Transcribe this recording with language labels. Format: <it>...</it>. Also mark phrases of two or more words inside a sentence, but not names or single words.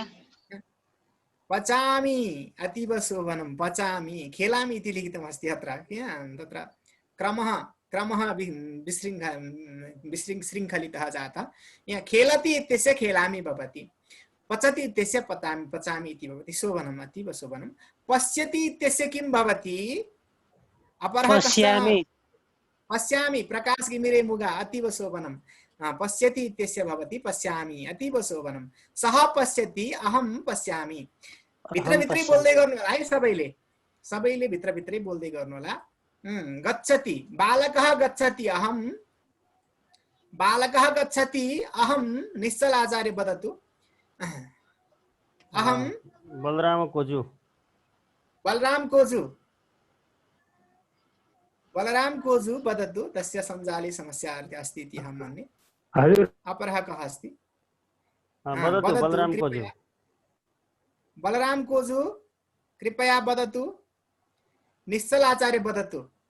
<sa>पचामि अतीव शोभनं पचामि खेलामि इति लिखितमस्ति अत्र तत्र क्रमः विशृङ्खलितः जातः यहाँ खेलति इत्यस्य खेलामि भवति पचति इत्यस्य पचामि इति भवति शोभनम् अतीव शोभनं पश्यति इत्यस्य किं भवति अपरः पश्यामि पश्यामि प्रकाश गिमिरे मुगा अतीव शोभनं पश्यति इत्यस्य भवति पश्यामि अतीव शोभनं सः पश्यति अहं पश्यामि</sa> <ne>भित्रभित्रै बोल्दै गर्नु होला है सबैले भित्रभित्रै बोल्दै गर्नु होला</ne> <sa>गच्छति बालकः गच्छति अहं निश्चल आचार्य वदतु अहं बलराम कोजु वदतु तस्य संजाले समस्या अस्ति इति अहं मन्ये अपरः कः अस्ति बलराम कोजु कृपया वदतु निश्चल आचार्य वदतु</sa>